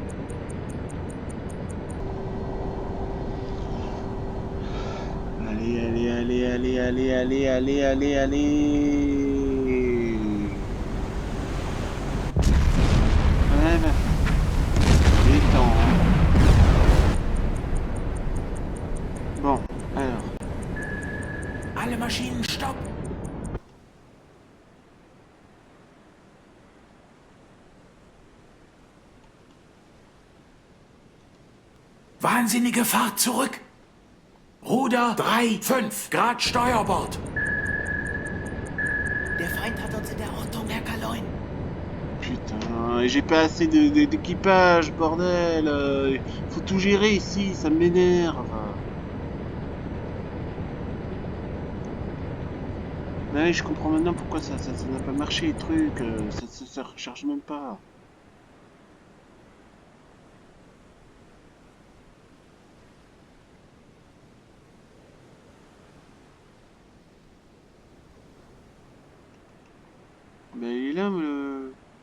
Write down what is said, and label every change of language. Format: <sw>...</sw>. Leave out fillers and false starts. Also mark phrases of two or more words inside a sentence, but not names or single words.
<fr>Allez. Ouais, bah, détends, hein. Bon, alors.</fr> <de>Alle Maschinen stopp! Wahnsinnige Fahrt zurück! Ruder 3, 5 Grad Steuerbord. Der Feind hat uns in der Ortung, Herr Kaloin.</de> <fr>Putain, j'ai pas assez d'équipage, bordel. Faut tout gérer ici, ça m'énerve. Ouais, je comprends maintenant pourquoi ça n'a pas marché, les trucs. Ça recharge même pas. Mais il est là, le...</fr>